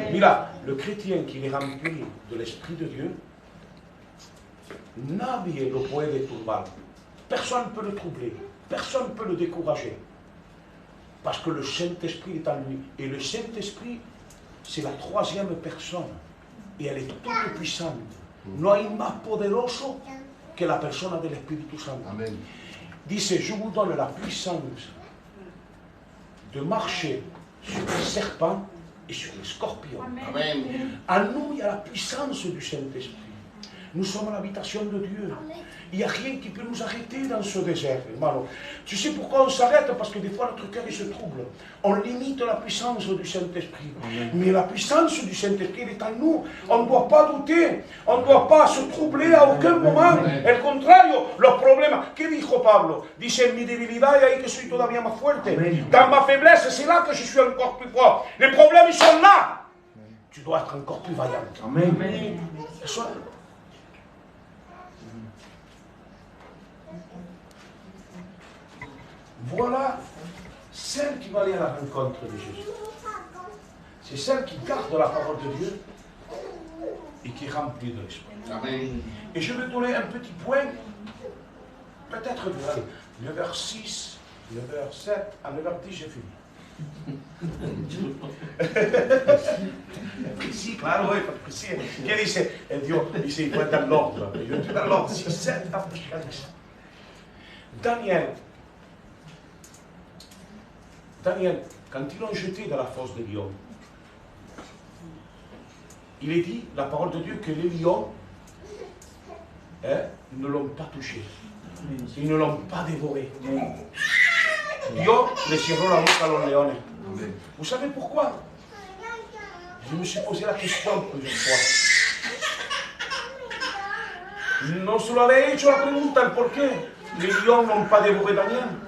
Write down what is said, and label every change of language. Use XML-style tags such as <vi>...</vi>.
<fr>Mira, le chrétien qui est rempli de l'Esprit de Dieu,</fr> <es>nadie lo puede turbar.</es> <fr>Personne ne peut le troubler, personne ne peut le décourager. Parce que le Saint-Esprit est en lui. Et le Saint-Esprit, c'est la troisième personne. Et elle est toute puissante.</fr> <es>No hay más poderoso que la persona del Espíritu Santo. Amen.</es> <fr>Dice, je vous donne la puissance de marcher sur les serpents et sur les scorpions. Amen. En nous, il y a la puissance du Saint-Esprit. Nous sommes l'habitation de Dieu. Il n'y a rien qui peut nous arrêter dans ce désert, hermano. Tu sais pourquoi on s'arrête? Parce que des fois notre cœur il se trouble. On limite la puissance du Saint-Esprit. Mais la puissance du Saint-Esprit est en nous. On ne doit pas douter. On ne doit pas se troubler à aucun moment.</fr> <es>Al contrario, los problemas. ¿Qué dijo Pablo? Dice, en mi debilidad y ahí que soy todavía más fuerte.</es> <fr>Dans ma faiblesse, c'est là que je suis encore plus fort. Les problèmes, ils sont là. Tu dois être encore plus vaillant. Amen. Voilà celle qui va aller à la rencontre de Jésus. C'est celle qui garde la parole de Dieu et qui est remplie de l'Esprit. Amen. Et je vais donner un petit point, peut-être de 9h06, 9h07, à 9h10 j'ai fini. Précis, claro, oui, précis. Qu'est-ce que c'est? Dieu, il faut être dans l'ordre. Il est dans l'ordre. 6, 7, Apocalypse. Daniel, quand ils l'ont jeté dans la fosse des lions, il est dit, la parole de Dieu, que les lions ne l'ont pas touché. Ils ne l'ont pas dévoré.</fr> <es>Dios le cerró la boca a los leones.</es> <fr>Vous savez pourquoi? Je me suis posé la question plusieurs fois.</fr> <es>No se lo había hecho la pregunta, el por qué</es> <fr>les lions n'ont pas dévoré Daniel.</fr>